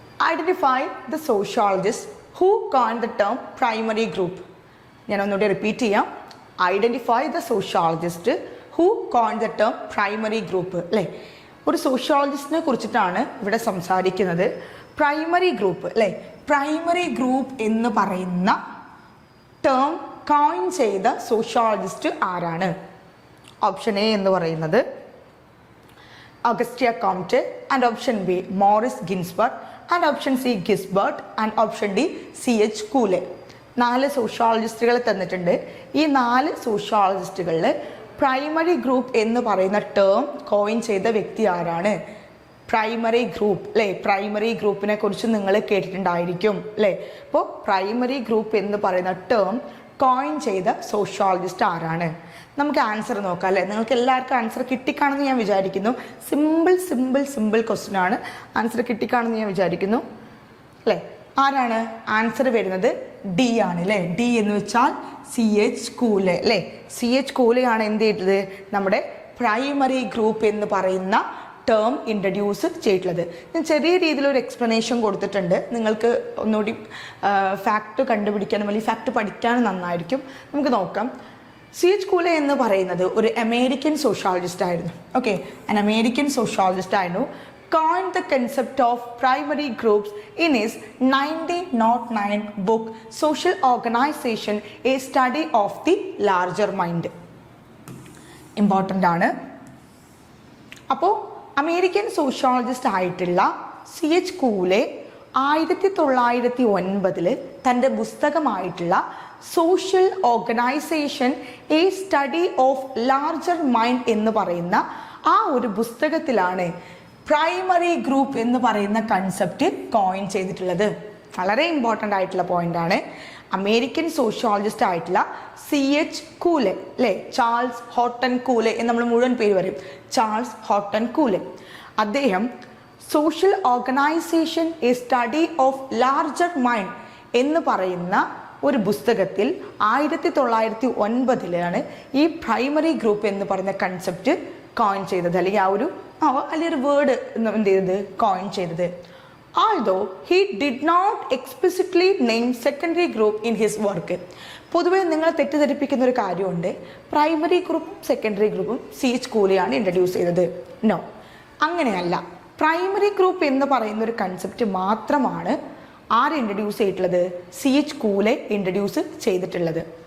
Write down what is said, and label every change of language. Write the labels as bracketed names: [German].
[English] Identify the sociologist who coined the term primary group. [Malayalam] ഞാൻ ഒന്നുകൂടി repeat ചെയ്യാം. [English] Identify the sociologist who coined the term primary group അല്ലേ. [Malayalam] ഒരു സോഷ്യോളജിസ്റ്റിനെ കുറിച്ചിട്ടാണ് ഇവിടെ സംസാരിക്കുന്നത്. പ്രൈമറി ഗ്രൂപ്പ് അല്ലേ. പ്രൈമറി ഗ്രൂപ്പ് എന്ന് പറയുന്ന ടേം കോയിൻ ചെയ്ത സോഷ്യോളജിസ്റ്റ് ആരാണ്? [English] option A [Malayalam] എന്ന് പറയുന്നത് [English] Augustia Comte, and option B Morris Ginsburg, and option C Gisbert, and option D C.H. [Malayalam] Cooley. 4 സോഷ്യോളജിസ്റ്റുകളെ തന്നിട്ടുണ്ട്. ഈ 4 സോഷ്യോളജിസ്റ്റുകളിൽ പ്രൈമറി ഗ്രൂപ്പ് എന്ന് പറയുന്ന ടേം കോയിൻ ചെയ്ത വ്യക്തി ആരാണ്? പ്രൈമറി ഗ്രൂപ്പ് അല്ലേ. പ്രൈമറി ഗ്രൂപ്പിനെ കുറിച്ച് നിങ്ങൾ കേട്ടിട്ടുണ്ടായിരിക്കും അല്ലേ. അപ്പോൾ പ്രൈമറി ഗ്രൂപ്പ് എന്ന് പറയുന്ന ടേം കോയിൻ ചെയ്ത സോഷ്യോളജിസ്റ്റ് ആരാണ്? നമുക്ക് ആൻസർ നോക്കാം അല്ലേ. നിങ്ങൾക്ക് എല്ലാവർക്കും ആൻസർ കിട്ടിക്കാണെന്ന് ഞാൻ വിചാരിക്കുന്നു. സിമ്പിൾ ക്വസ്റ്റ്യൻ ആണ്. ആൻസർ കിട്ടിക്കാണെന്ന് ഞാൻ വിചാരിക്കുന്നു അല്ലേ. ആരാണ്? ആൻസർ വരുന്നത് ഡി ആണ് അല്ലേ. ഡി എന്ന് വെച്ചാൽ C.H. Cooley അല്ലേ. C.H. Cooley ആണ് എന്ത് ചെയ്തത്, നമ്മുടെ പ്രൈമറി ഗ്രൂപ്പ് എന്ന് പറയുന്ന ടേം ഇൻട്രൊഡ്യൂസ് ചെയ്തിട്ടുള്ളത്. ഞാൻ ചെറിയ രീതിയിലൊരു എക്സ്പ്ലനേഷൻ കൊടുത്തിട്ടുണ്ട്. നിങ്ങൾക്ക് ഒന്നുകൂടി ഫാക്റ്റ് കണ്ടുപിടിക്കാനും അല്ലെങ്കിൽ ഫാക്റ്റ് പഠിക്കാനും നന്നായിരിക്കും. നമുക്ക് നോക്കാം. C.H. Cooley എന്ന് പറയുന്നത് ഒരു അമേരിക്കൻ സോഷ്യോളജിസ്റ്റ് ആയിരുന്നു. ഓക്കെ, an അമേരിക്കൻ സോഷ്യോളജിസ്റ്റ് ആയിരുന്നു. [English] coined the concept of primary groups in his 1909 book Social Organization, a Study of the Larger Mind. [Malayalam] Important ആണ്. അപ്പോൾ അമേരിക്കൻ സോഷ്യോളജിസ്റ്റ് ആയിട്ടുള്ള C.H. Cooley 1909 തൻ്റെ പുസ്തകമായിട്ടുള്ള social organisation A study of larger mind എന്ന് പറയുന്ന ആ ഒരു പുസ്തകത്തിലാണ് primary group എന്ന് പറയുന്ന കൺസെപ്റ്റ് കോയിൻ ചെയ്തിട്ടുള്ളത്. വളരെ ഇമ്പോർട്ടൻ്റ് ആയിട്ടുള്ള പോയിന്റാണ്. അമേരിക്കൻ സോഷ്യോളജിസ്റ്റ് ആയിട്ടുള്ള CH കൂലെ അല്ലേ, ചാൾസ് ഹോട്ടൺ കൂലെ എന്ന് നമ്മൾ മുഴുവൻ പേര് പറയും, ചാൾസ് ഹോട്ടൺ കൂലെ. അദ്ദേഹം social organisation A study of larger mind എന്ന് പറയുന്ന ഒരു പുസ്തകത്തിൽ 1909 ഈ പ്രൈമറി ഗ്രൂപ്പ് എന്ന് പറയുന്ന കൺസെപ്റ്റ് കോയിൻ ചെയ്തത്, അല്ലെങ്കിൽ ആ ഒരു വേർഡ് എന്ത് ചെയ്തത്, കോയിൻ ചെയ്തത്. [English] Although he did not explicitly name secondary group in his work. [Malayalam] പൊതുവെ നിങ്ങൾ തെറ്റിദ്ധരിപ്പിക്കുന്ന ഒരു കാര്യമുണ്ട്, പ്രൈമറി ഗ്രൂപ്പും സെക്കൻഡറി ഗ്രൂപ്പും CH കൂലെയാണ് ഇൻട്രൊഡ്യൂസ് ചെയ്തത്. നോ, അങ്ങനെയല്ല. പ്രൈമറി ഗ്രൂപ്പ് എന്ന് പറയുന്ന ഒരു കൺസെപ്റ്റ് മാത്രമാണ് ആര് ഇൻട്രൊഡ്യൂസ് ചെയ്തിട്ടുള്ളത്, CH കൂലെ ഇൻട്രൊഡ്യൂസ് ചെയ്തിട്ടുള്ളത്.